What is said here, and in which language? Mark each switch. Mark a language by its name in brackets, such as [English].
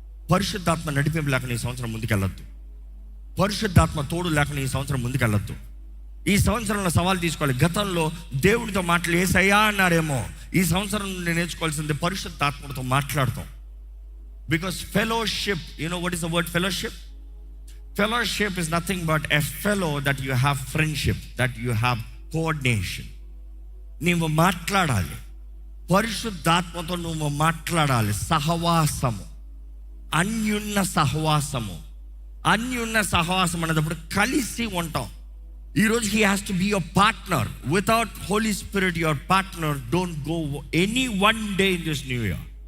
[Telugu] పరిశుద్ధాత్మ నడిపింపు లేకుండా ఈ సంవత్సరం ముందుకెళ్ళొద్దు. పరిశుద్ధాత్మ తోడు లేకుండా ఈ సంవత్సరం ముందుకెళ్ళొద్దు. ఈ సంవత్సరంలో సవాల్ తీసుకోవాలి. గతంలో దేవుడితో మాటలు యేసయ్యా అన్నారేమో, ఈ సంవత్సరం నేను నేర్చుకోవాల్సింది పరిశుద్ధాత్మతో మాట్లాడతాం. [English] Because fellowship, you know what is the word fellowship? Fellowship is nothing but a fellow that you have friendship, that you have coordination. [Telugu] నీవు మాట్లాడాలి, పరిశుద్ధాత్మతో నువ్వు మాట్లాడాలి. సహవాసము, అన్యున్న సహవాసము. అన్యున్న సహవాసం అనేటప్పుడు కలిసి ఉంటాం. ఈరోజు [English] He has to be your partner. Without holy spirit your partner don't go any one day in this new year.